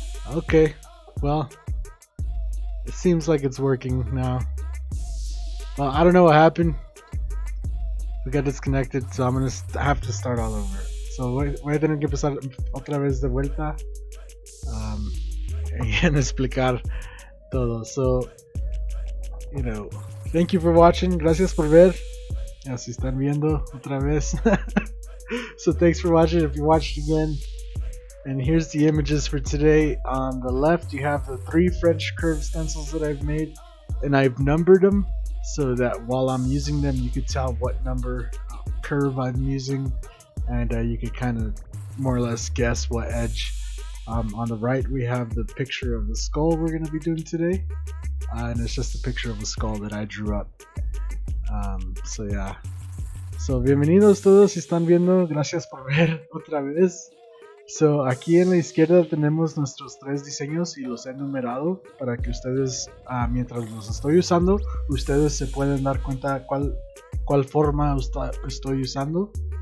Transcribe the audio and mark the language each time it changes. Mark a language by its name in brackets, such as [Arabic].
[English] Okay, well, it seems like it's working now. Well, I don't know what happened. We got disconnected, so I'm gonna have to start all over. [Spanish] So voy a tener que empezar otra vez de vuelta and explicar todo. [English] So, thank you for watching. [Spanish] Gracias por ver. Ya si están viendo otra vez. [English] So thanks for watching if you watched again. And here's the images for today. On the left, you have the 3 French curve stencils that I've made, and I've numbered them so that while I'm using them, you could tell what number curve I'm using, and you could kind of more or less guess what edge. On the right, we have the picture of the skull we're going to be doing today, and it's just a picture of a skull that I drew up. So yeah. [Spanish] So bienvenidos todos si están viendo, gracias por ver otra vez. So, aquí en la izquierda tenemos nuestros 3 diseños y los he numerado para que ustedes, mientras los estoy usando, ustedes se pueden dar cuenta cuál forma estoy usando.